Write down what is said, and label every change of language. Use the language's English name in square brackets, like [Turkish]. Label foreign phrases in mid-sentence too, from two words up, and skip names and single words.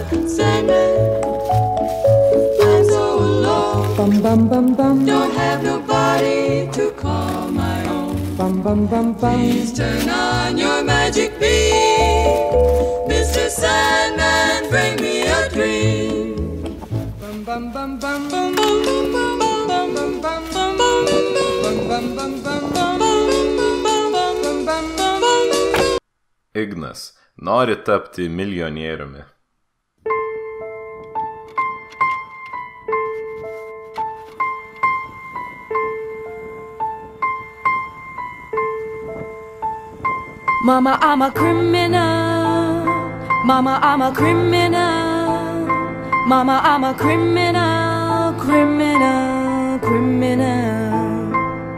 [English] Sandman, I'm so alone. Don't have nobody to call my own. Please turn on your magic beam. Mr. Sandman, bring me a dream. [Lithuanian] Ignas nori tapti milijonieriumi. [English] Mama, I'm a criminal. Mama, I'm a criminal. Mama, I'm a criminal, criminal, criminal.